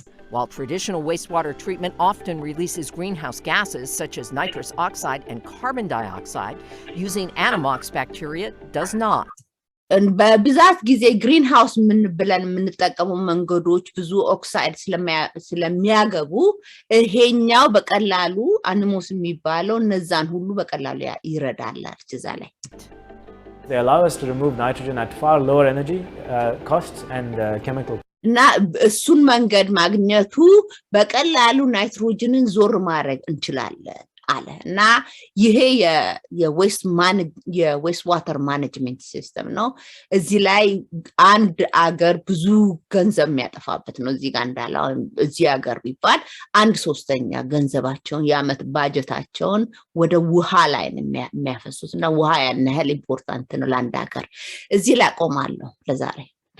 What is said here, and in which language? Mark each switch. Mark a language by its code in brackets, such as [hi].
[en] While traditional wastewater treatment often releases greenhouse gases such as nitrous oxide and carbon dioxide, using Animox bacteria does not. [am] በብዛት ጊዜ ግሪን ሃውስ ምን ብለን የምንጠቀመው መንገዶች ብዙ ኦክሳይድ ስለሚያገቡ ይሄኛው በቀላሉ አኒሞስ የሚባለው እነዛን ሁሉ በቀላሉ ይረዳል እዛ ላይ። [en] They allow us to remove nitrogen at far lower energy costs and chemical. [am] እና እሱን መንገድ ማግኘቱ በቀላሉ ናይትሮጅንን ዞር ማድረግ እንችላለን አለ እና ይሄ የዌስት ዋተር ማኔጅመንት ሲስተም ነው። እዚህ ላይ አንድ አገር ብዙ ገንዘብ የሚያጠፋበት ነው። እዚህ ጋር እንዳለው እዚህ አገር ቢባል 1/3 ገንዘባቸውን ያመት ባጀታቸውን ወደ ውሃ ላይ ነው የሚያፈሱት እና ውሃ ያን ያህል ኢምፖርታንት ነው ለአንድ አገር። እዚህ ላይ ቆማለሁ ለዛሬ።